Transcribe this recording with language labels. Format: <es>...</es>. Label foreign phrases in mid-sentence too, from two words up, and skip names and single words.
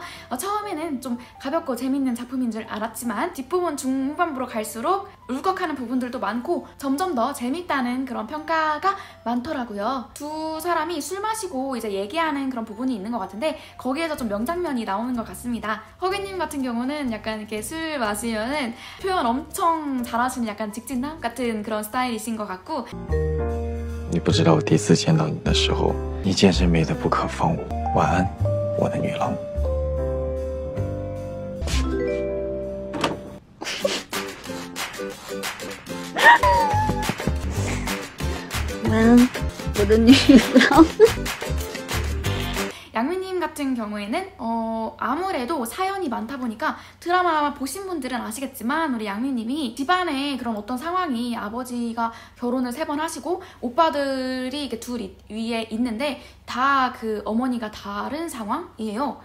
<ko>처음에는 좀 가볍고 재밌는 작품인 줄 알았지만 뒷부분 중반부로 갈수록 울컥하는 부분들도 많고 점점 더 재밌다는 그런 평가가 많더라고요. 두 사람이 술 마시고 이제 얘기하는 그런 부분이 있는 것 같은데 거기에서 좀 명장면이 나오는 것 같습니다. 허겐님 같은 경우는 약간 이렇게 술 마시면은 표현 엄청 잘하시는 약간 직진남 같은 그런 스타일이신 것 같고</ko> <zh>你不知道我第一次见到你的时候，你简直美得不可方物。晚安，我的女郎。晚安，我的女郎。</zh> <ko>양민님 같은 경우에는 아무래도 사연이 많다 보니까 드라마 보신 분들은 아시겠지만 우리 양민님이 집안에 그런 어떤 상황이 아버지가 결혼을 3번 하시고 오빠들이 이렇게 둘 위에 있는데 다 그 어머니가 다른 상황이에요.</ko>